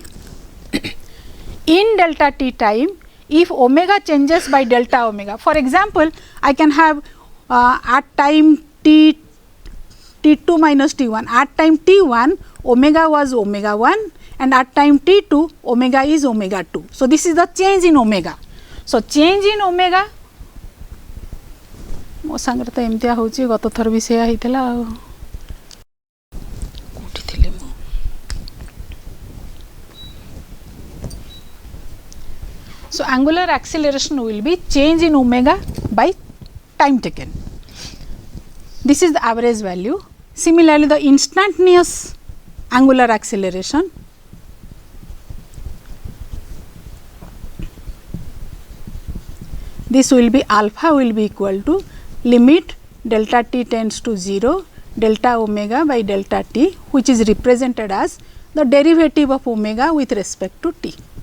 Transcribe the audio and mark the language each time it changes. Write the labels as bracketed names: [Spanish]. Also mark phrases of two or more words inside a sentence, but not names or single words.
[English] In delta t time, if omega changes by delta omega, for example, I can have at time t, t2 minus t1, at time t1 omega was omega 1, and at time t2 omega is omega 2. So, this is the change in omega. So, change in omega, [Odia] ମୋ ସାଙ୍ଗରେ ତ ଏମିତିଆ ହେଉଛି, ଗତ ଥର ବି ସେୟା ହେଇଥିଲା ଆଉ କୋଉଠି ଥିଲି ମୁଁ। [English] So, angular acceleration will be change in omega by time taken. This is the average value. Similarly, the instantaneous angular acceleration, this will be alpha will be equal to limit delta t tends to 0 delta omega by delta t, which is represented as the derivative of omega with respect to t.